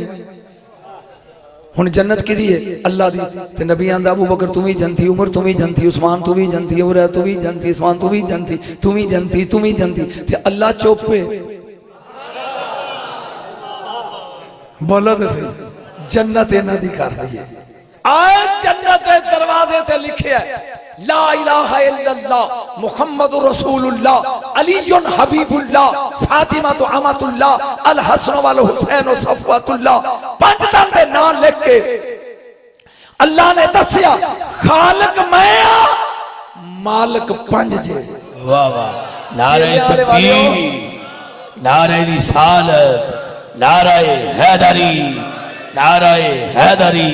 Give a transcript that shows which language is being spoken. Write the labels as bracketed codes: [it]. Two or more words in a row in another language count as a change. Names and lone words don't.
[pa] ہُݨ جنت کِدی ہے اللہ دی تے نبی آندا ابو بکر تُو بھی جنتی عمر تُو بھی جنتی عثمان تُو بھی جنتی عمر تُو بھی جنتی عثمان تُو بھی جنتی تُو بھی جنتی تُو بھی جنتی تے اللہ چُپ ہے. بولو تو سہی جنت انہاں دی کر دی ہے آئے جنت دے دروازے تے لکھے ہے [ar] لا إله إلا الله محمد رسول الله علي حبيب الله فاطمة أمة الله الحسن والحسين صفوة الله [pa] پنج تن دے نام لکھ کے اللہ نے دسیا خالق میں مالک پنج جے. [ur] واہ واہ نعرۂ تکبیر نعرۂ رسالت نعرۂ حیدری نعرۂ حیدری.